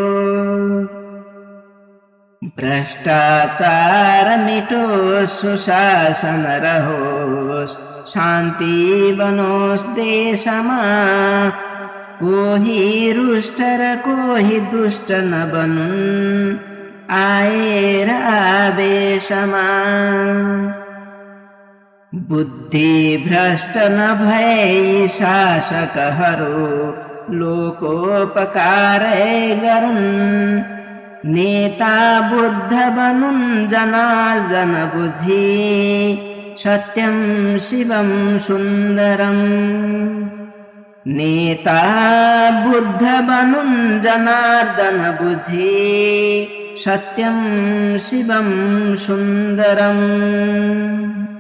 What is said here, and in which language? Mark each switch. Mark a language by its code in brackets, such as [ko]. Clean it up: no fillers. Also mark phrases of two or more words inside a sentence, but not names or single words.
[ne] भ्रष्टाचार मिटोस् सुशासन रहोस् शान्ति बनोस् देशमा कोही रुष्ट र कोही दुष्ट नबनुन् आएर आवेशमा बुद्धि भ्रष्ट नभई शासकहरू लोकोपकारै गरून् नेता बुद्ध बनुन् जनार्दन बुझी [sa] सत्यं शिवं सुन्दरम् [ne] नेता बुद्ध बनुन् जनार्दन बुझी [sa] सत्यं शिवं सुन्दरम्।